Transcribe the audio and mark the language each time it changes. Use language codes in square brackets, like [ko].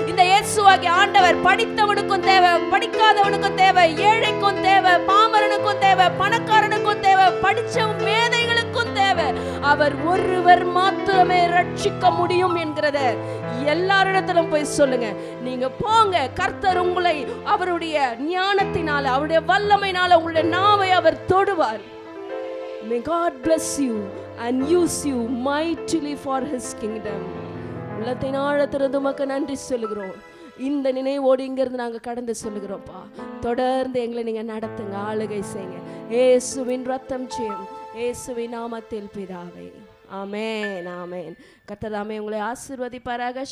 [ta] இந்த இயேசுவாகிய ஆண்டவர் படித்தவனுக்கும் தேவை, படிக்காதவனுக்கும் தேவை, ஏழைக்கும் தேவை, பாமரனுக்கும் தேவை, பணக்காரனுக்கும் தேவை, படிச்ச மேதைகளுக்கும் தேவை. அவர் ஒருவர் மாத்திரமே ரட்சிக்க முடியும் என்கிறத எல்லாரிடத்திலும் போய் சொல்லுங்க. நீங்க போங்க, கர்த்தர் உங்களை அவருடைய ஞானத்தினால, அவருடைய வல்லமையினால உங்களுடைய நாவை அவர் தொடுவார். [en] May God bless you and use you mightily for His kingdom. [ta] உள்ளத்தின் ஆழத்திலிருந்து உமக்கு நன்றி சொல்லுகிறோம். இந்த நினைவோடு இங்கிருந்து நாங்கள் கடந்து சொல்லுகிறோம்ப்பா. தொடர்ந்து எங்களை நீங்க நடத்துங்க, ஆளுகை செய்யுங்க. இயேசுவின் ரத்தம் ஜெயம், இயேசுவின் நாமத்தில் பிதாவே, ஆமென், ஆமென். கர்த்தர் தாமே உங்களை ஆசீர்வதிப்பாராக.